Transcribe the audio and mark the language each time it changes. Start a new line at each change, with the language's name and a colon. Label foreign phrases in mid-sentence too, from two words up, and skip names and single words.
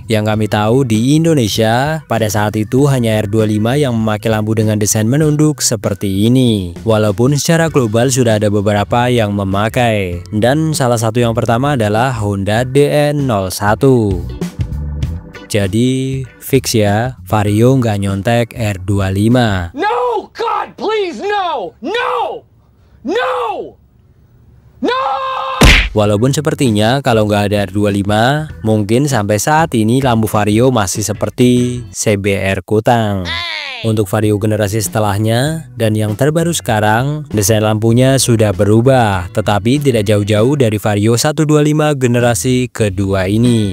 Indonesian: Yang kami tahu di Indonesia, pada saat itu hanya R25 yang memakai lampu dengan desain menunduk seperti ini. Walaupun secara global sudah ada beberapa yang memakai. Dan salah satu yang pertama adalah Honda DN01. Jadi, fix ya, Vario nggak nyontek R25.
English: No, God, please, no! No! No! No!
Indonesian: Walaupun sepertinya kalau nggak ada R25, mungkin sampai saat ini lampu Vario masih seperti CBR Kutang. Untuk Vario generasi setelahnya dan yang terbaru sekarang, desain lampunya sudah berubah, tetapi tidak jauh-jauh dari Vario 125 generasi kedua ini.